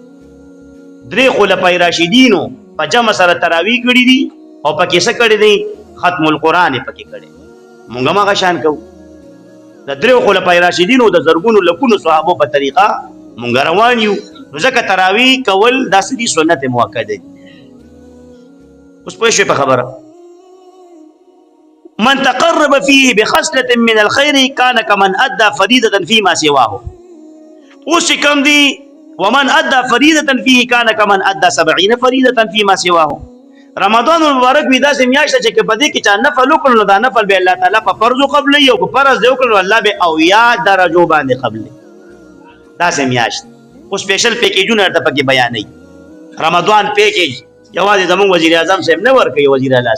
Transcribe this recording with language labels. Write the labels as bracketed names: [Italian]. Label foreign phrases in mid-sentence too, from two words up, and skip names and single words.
[Pashto] 3 خلفای راشدینو په جمع سره تراویح کړي دي او پکې څه کړي دي ختم القرآن یې پکې کړی موږ هم هغه شان کوو د 3 خلفای راشدینو د زرګونو لکونو صحابو په طریقه موږ روان یو نو ځکه تراویح کول داسې دي سنت موکد دي اوس پوه شوې په خبره [Arabic] من تقرب فيه بخصلة من الخير كان كمن أدى فريضة فيما سواه [Pashto] اوس کم دی [Arabic] ومن ادى فريضة فيه كان كمن ادى 70 فريضة فيما سواه [Pashto] رمضان المبارک وی داسې میاشت چې په دې کې چا نفل وکړو نو دا نفل به الله تعالی په فرض قبلې او په فرض دی وکړو الله به اویا درجو باندې قبلې داسې میاشت او سپیشل پیکیجونه درته پکې بیانوي رمضان پیکیج یوازې زموږ وزیر اعظم صاحب نه ورکوي وزیر اعلی